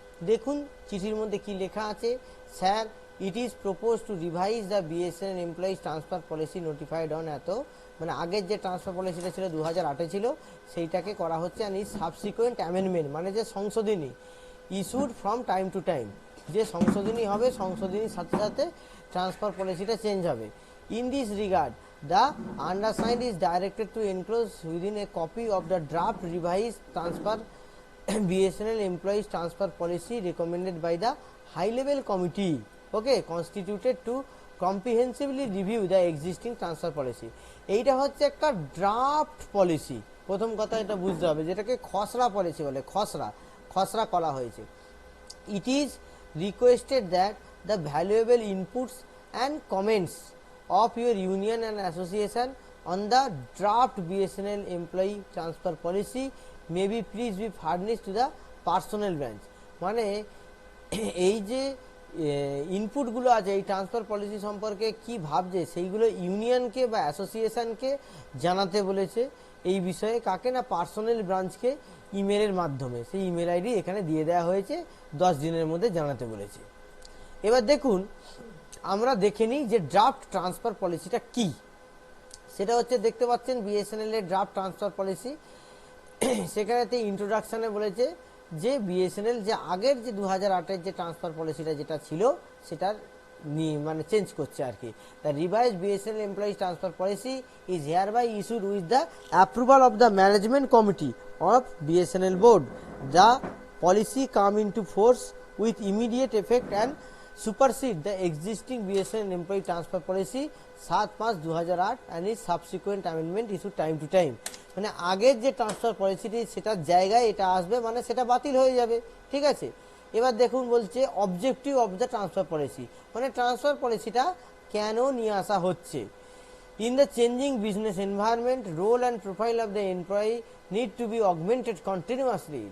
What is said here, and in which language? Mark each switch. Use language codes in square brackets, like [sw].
[bn] দেখুন চিঠির মধ্যে কি লেখা আছে। Sir, [en] it is propose to revise the BSNL employees transfer policy notified on [bn] মানে আগের যে ট্রান্সফার পলিসিটা ছিল 2008-এ ছিল, সেইটাকে করা হচ্ছে [en] and is subsequent amendment, [bn] মানে যে সংশোধনী [en] issued from time to time, [bn] যে সংশোধনী হবে, সংশোধনীর সাথে সাথে ট্রান্সফার পলিসিটা চেঞ্জ হবে। [en] In this regard, the undersigned is directed to enclose within a copy of the draft revised transfer BSNL employees transfer policy recommended by the high level committee, okay, constituted to comprehensively review the existing transfer policy. [bn] এইটা হচ্ছে একটা draft policy. প্রথম কথা এটা বুঝতে হবে, যেটাকে খসড়া পলিসি বলে। খসড়া করা হয়েছে। [en] It is requested that the valuable inputs and comments of your union and association on the draft BSNL employee transfer policy may be please be furnished to the personnel branch। [bn] মানে এই যে ইনপুটগুলো আছে এই transfer policy সম্পর্কে কি ভাবছে, সেইগুলো ইউনিয়নকে বা অ্যাসোসিয়েশনকে জানাতে বলেছে। এই বিষয়ে কাকে না, পার্সোনাল ব্রাঞ্চকে ইমেলের মাধ্যমে। সেই ইমেল আইডি এখানে দিয়ে দেওয়া হয়েছে, 10 দিনের মধ্যে জানাতে বলেছে। এবার দেখুন, আমরা দেখে নিই যে ড্রাফট ট্রান্সফার পলিসিটা কি। সেটা হচ্ছে, দেখতে পাচ্ছেন বিএসএনএল এর ড্রাফট ট্রান্সফার পলিসি। সেখানেতে ইন্ট্রোডাকশনে বলেছে যে বিএসএনএল যে আগের যে 2008-এর যে ট্রান্সফার পলিসিটা যেটা ছিল সেটার মানে চেঞ্জ করছে আর কি। [en] The revise BSNL employees transfer policy is hereby issued with the approval of the management committee of BSNL board. The policy come into force with immediate effect and supersede the existing BSNL employee transfer policy 7/5/2008 and its subsequent amendment issued time to time। [bn] মানে আগের যে transfer পলিসিটি সেটার জায়গায় এটা আসবে, মানে সেটা বাতিল হয়ে যাবে, ঠিক আছে। এবার দেখুন বলছে [en] objective of the transfer policy, [bn] মানে ট্রান্সফার পলিসিটা কেন নিয়ে আসা হচ্ছে। [en] In the changing business environment, role and profile of the employee need to be augmented continuously.